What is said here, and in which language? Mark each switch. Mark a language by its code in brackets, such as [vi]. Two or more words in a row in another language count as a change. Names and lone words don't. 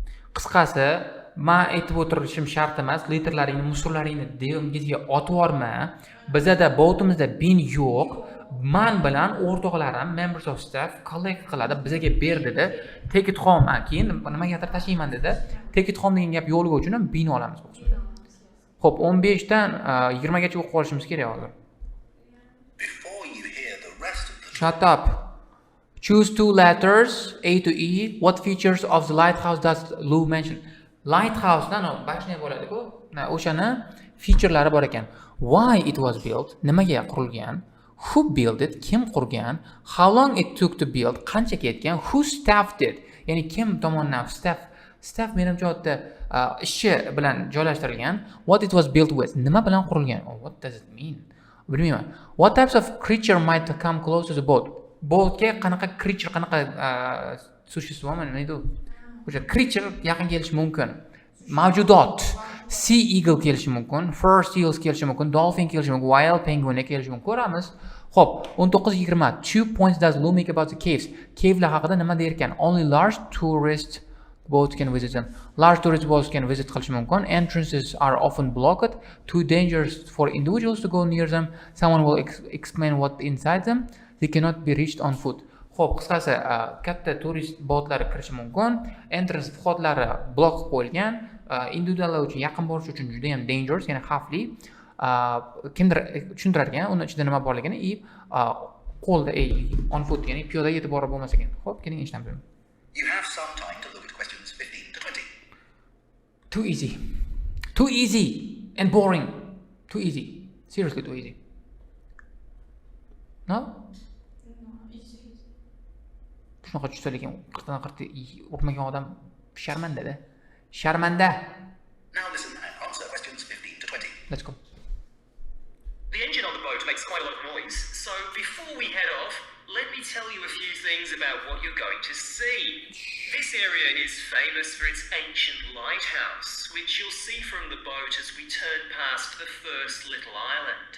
[uz] Qisqasi, men aytib o'tirishim shart emas, litrlaringni, musorlaringni dengizga otib yuborma. Bizda boatimizda bin yo'q. Men bilan o'rtoqlarim [en] members of staff collect [uz] qiladi, bizga ber dedi. [en] Take it home. [uz] Keyin nimagadir tashlayman dedi. [en] Take it home [uz] degan gap yo'lga uchun ham bin olamiz bu qismda. Xo'p, 15 dan 20 gacha o'qib qolishimiz kerak hozir. [en] Before you hear the rest of the Shut up. Choose two letters, A to E. What features of the lighthouse does Lou mention? [uz] Lighthouse dan bashne bo'ladi-ku. O'shani featurelari bor ekan. [en] Why it was built? [uz] Nimaga qurilgan? [en] Who built it? [uz] Kim qurgan? [en] How long it took to build? [uz] Qancha ketgan? [en] Who staffed it? [uz] Ya'ni kim tomonidan staff menimcha o'tda ishchi bilan joylashtirilgan. [en] What it was built with? [uz] Nima bilan qurilgan? [en] What does it mean? Bilmayman. What types of creature might come close to the boat? [uz] Boatga qanaqa creature, qanaqa sуществование nima deydi? O'sha creature yaqin kelishi mumkin. Mavjudot. [en] Sea eagle [uz] kelishi mumkin, [en] fur seals [uz] kelishi mumkin, dolphin kelishi mumkin, [en] wild penguin [uz] kelishi mumkin. Ko'ramiz. Xo'p, 19-20. [en] 2 points does Lou make about the caves? [uz] Cavelar haqida nima der ekan? [en] Only large tourist boats can visit them. Large tourist boats can visit [uz] qilishi mumkin. [en] Entrances are often blocked. Too dangerous for individuals to go near them. Someone will explain what inside them. They cannot be reached on foot. [uz] Xo'p, qisqasi, katta turist boatlari kirishi mumkin. Entrance vходlari blok qo'yilgan. Individuallar uchun yaqin borish uchun juda ham dangerous, ya'ni xavfli. Kimdir tushuntirar ekan, uni ichida nima borligini, qo'lda [en] on foot, [uz] ya'ni piyoda yetib borib bo'lmas ekan. Xo'p, keling ishlaymiz. [en] You have some time to look at questions 15 to 20. Too easy. Too easy and boring. Too easy. Seriously too easy. No? [uz] Shunaqa tushsa lekin 40 o'qimagan odam sharmanda-da. Sharmanda. [en] Now listen and answer questions 15 to 20. Let's go. The engine on the boat makes quite a lot of noise, so before we head off, let me tell you a few things about what you're going to see. This area is famous for its ancient lighthouse, which you'll see from the boat as we turn past the first little island.